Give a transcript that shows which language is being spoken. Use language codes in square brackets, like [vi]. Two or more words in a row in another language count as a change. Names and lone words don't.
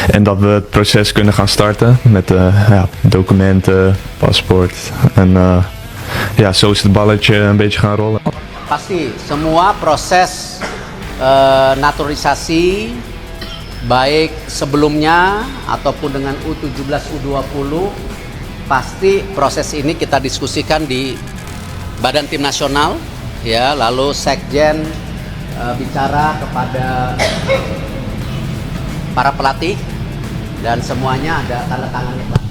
[nl] En dat we het proces kunnen gaan starten met documenten, paspoort. En zo is het balletje een beetje gaan rollen. [id] Pasti semua proses naturalisasi baik sebelumnya ataupun dengan U17, U20 pasti proses ini kita diskusikan di Badan Tim Nasional ya, lalu Sekjen bicara kepada para pelatih dan semuanya ada tanda tangannya.